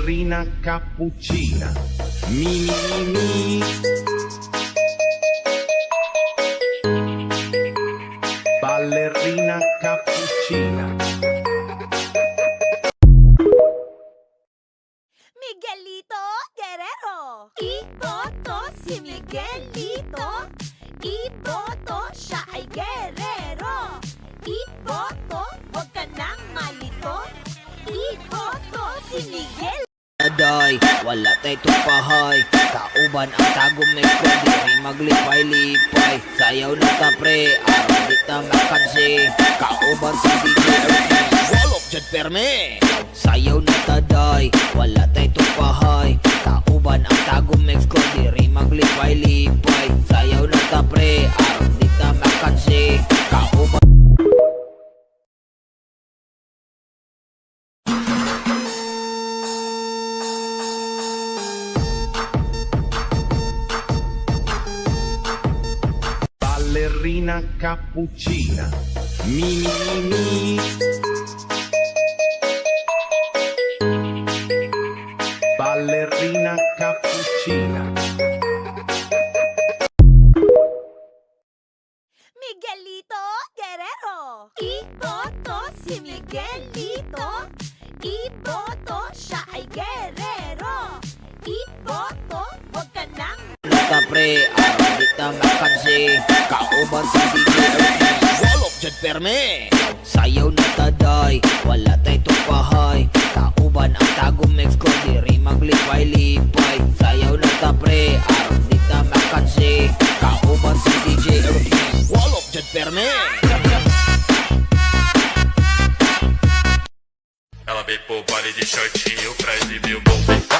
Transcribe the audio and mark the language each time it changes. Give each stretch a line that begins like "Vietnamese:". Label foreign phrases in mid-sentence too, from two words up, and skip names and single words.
Filipino: Ballerina cappuccina. Mi mi mi. Ballerina cappuccina. Miguelito Guerrero. Iboto si Miguelito. Iboto, siya ay guerrero. Iboto, huwag ka nang malito. Iboto si Miguel.
Cebuano: Aday, wala tay tupahay. Kauban ang tagom na ko, diri maglipay-lipay. Sayaw na ta pre, aron di ta makansi. Kauban si DJ Ernie, walop dyan perme. Sayaw na ta day, wala tay tupahay. Kauban ang tagom na ko, diri maglipay-lipay. Sayaw na ta pre, aron di ta makansi. Kauban
Filipino: Ballerina cappuccina. Mi mi mi. Ballerina cappuccina. Miguelito Guerrero. Iboto si Miguelito. Iboto, siya ay guerrero. Iboto, huwag ka nang
Cebuano: ta pre, aron di ta makansi. Kauban si DJ Ernie, walop dyan perme. Sayaw na ta day, wala tay tupahay. Kauban ang tagom mix ko, diri maglipay-lipay. Sayaw na ta pre, aron di ta makansi. Kauban si DJ Ernie, walop dyan perme.
Portuguese: Ela veio pro baile de shortinho pra exibir o bumbum.